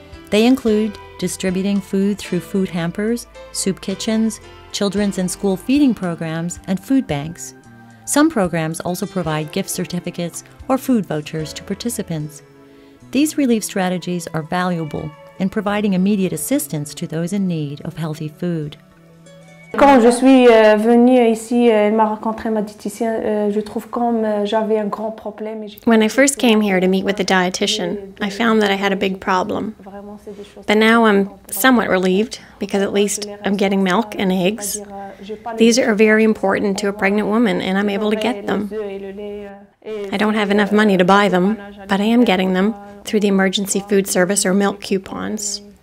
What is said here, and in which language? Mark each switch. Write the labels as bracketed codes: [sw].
[en] They include distributing food through food hampers, soup kitchens, children's and school feeding programs, and food banks. Some programs also provide gift certificates or food vouchers to participants. These relief strategies are valuable in providing immediate assistance to those in need of healthy food. [fr] Quand je suis venue ici, elle m'a rencontré ma diététicienne. Je trouve comme j'avais un grand problème. [en] When I first came here to meet with the dietitian, I found that I had a big problem. But now I'm somewhat relieved because at least I'm getting milk and eggs. These are very important to a pregnant woman, and I'm able to get them. I don't have enough money to buy them, but I am getting them through the emergency food service or milk coupons.